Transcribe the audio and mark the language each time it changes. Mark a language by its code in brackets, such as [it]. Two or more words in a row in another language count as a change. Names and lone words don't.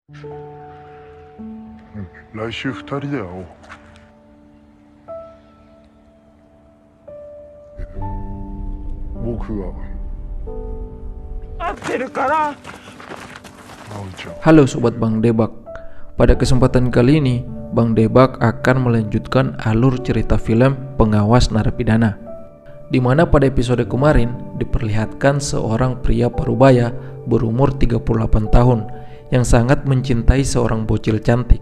[ja] 来週2人で会おう。僕が待ってるから。葵ちゃん。 [id] Halo Sobat Bang Debak. Pada kesempatan kali ini, Bang Debak akan melanjutkan alur cerita film Pengawas Narapidana, di mana pada episode kemarin diperlihatkan seorang pria parubaya berumur 38 tahun yang sangat mencintai seorang bocil cantik.